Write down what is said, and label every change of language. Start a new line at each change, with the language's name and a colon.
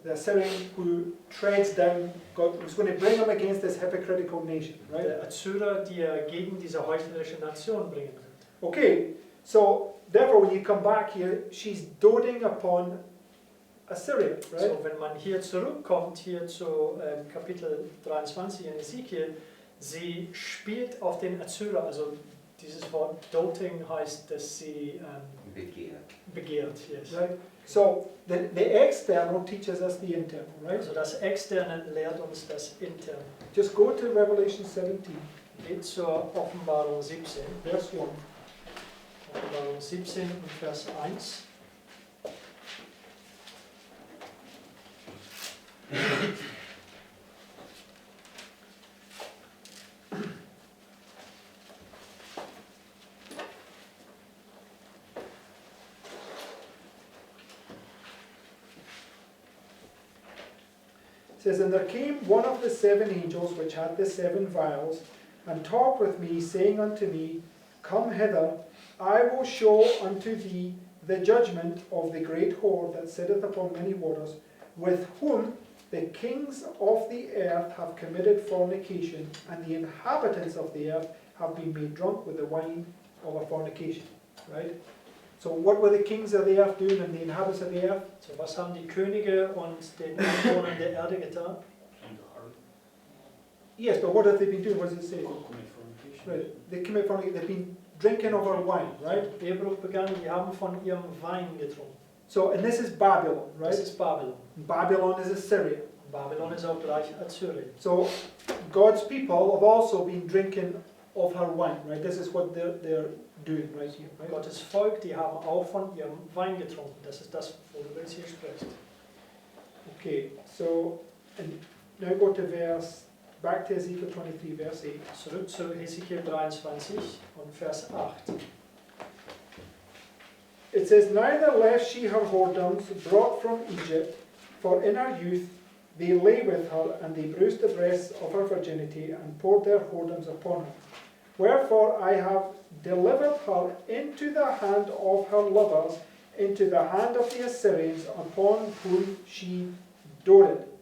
English: The Assyrian who treads down God, who's going to bring them against this hypocritical nation, right?
German: Der Assyrer, die er gegen diese heuchlerische Nation bringen wird.
English: Okay, so therefore when you come back here, she's doting upon Assyria, right?
German: So, wenn man hier zurückkommt, hier zu Kapitel 23 in Ezekiel, sie spielt auf den Assyrer, also dieses Wort doting heißt, dass sie begehrt.
English: Yes. Right? So the external teaches us the internal, right?
German: Also das Externe lehrt uns das Interne.
English: Just go to Revelation 17,
German: Geht zur Offenbarung 17.
English: verse 1.
German: Offenbarung 17 und Vers 1.
English: It says, And there came one of the seven angels which had the seven vials, and talked with me, saying unto me, Come hither, I will show unto thee the judgment of the great whore that sitteth upon many waters, with whom the kings of the earth have committed fornication, and the inhabitants of the earth have been made drunk with the wine of a fornication. Right? So what were the kings of the earth doing and the inhabitants of the earth?
German: So, was haben die Könige und den Einwohnern der Erde getan?
English: Yes, but what have they been doing? What does it say? Right. They commit fornication. They've been drinking of our wine, right?
German: Ehebruch begangen, die haben von ihrem Wein getrunken.
English: So, and this is Babylon, right?
German: Das ist Babylon.
English: Babylon is Assyria.
German: Babylon ist auch gleich Assyrien.
English: So, God's people have also been drinking of her wine, right? This is what they're doing right here, right?
German: Gottes Volk, die haben auch von ihrem Wein getrunken. Das ist das, worüber es hier spricht.
English: Okay, so, and now go to back to Ezekiel 23, verse 8.
German: Zurück zu Hesekiel 23 und Vers 8.
English: It says, Neither left she her whoredoms brought from Egypt, for in her youth they lay with her, and they bruised the breasts of her virginity, and poured their whoredoms upon her. Wherefore I have delivered her into the hand of her lovers, into the hand of the Assyrians, upon whom she doted.